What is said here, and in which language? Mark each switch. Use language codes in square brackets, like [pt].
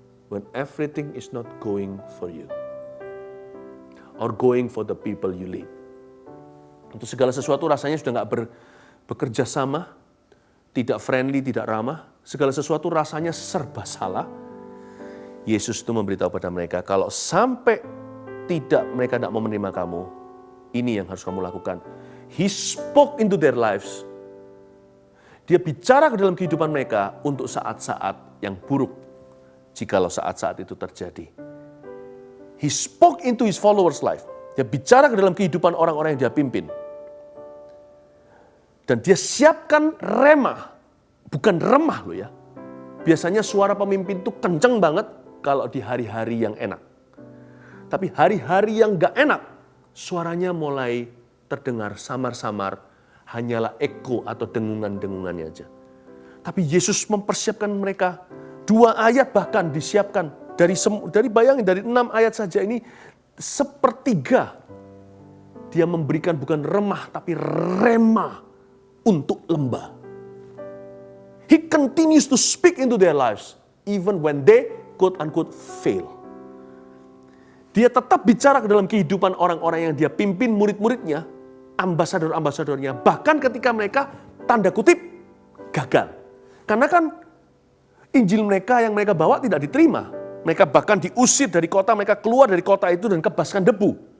[en] When everything is not going for you. Or going for the people you lead. [id] Untuk segala sesuatu rasanya sudah nggak bekerja sama, tidak friendly, tidak ramah. Segala sesuatu rasanya serba salah. Yesus itu memberitahu pada mereka, kalau sampai mereka tidak mau menerima kamu, ini yang harus kamu lakukan. [en] He spoke into their lives. [id] Dia bicara ke dalam kehidupan mereka untuk saat-saat yang buruk, jikalau saat-saat itu terjadi. [en] He spoke into his followers' life. [id] Dia bicara ke dalam kehidupan orang-orang yang dia pimpin. Dan dia siapkan remah, bukan remah loh ya. Biasanya suara pemimpin itu kenceng banget kalau di hari-hari yang enak. Tapi hari-hari yang gak enak, suaranya mulai terdengar samar-samar, hanyalah eko atau dengungan-dengungannya aja. Tapi Yesus mempersiapkan mereka, 2 ayat bahkan disiapkan. Dari bayangin, dari 6 ayat saja ini, sepertiga dia memberikan bukan remah, tapi remah untuk lembah. [en] He continues to speak into their lives, even when they quote-unquote fail. [id] Dia tetap bicara ke dalam kehidupan orang-orang yang dia pimpin, murid-muridnya, ambasador-ambasadornya, bahkan ketika mereka, tanda kutip, gagal. Karena kan Injil mereka yang mereka bawa tidak diterima. Mereka bahkan diusir dari kota, mereka keluar dari kota itu dan kebaskan debu.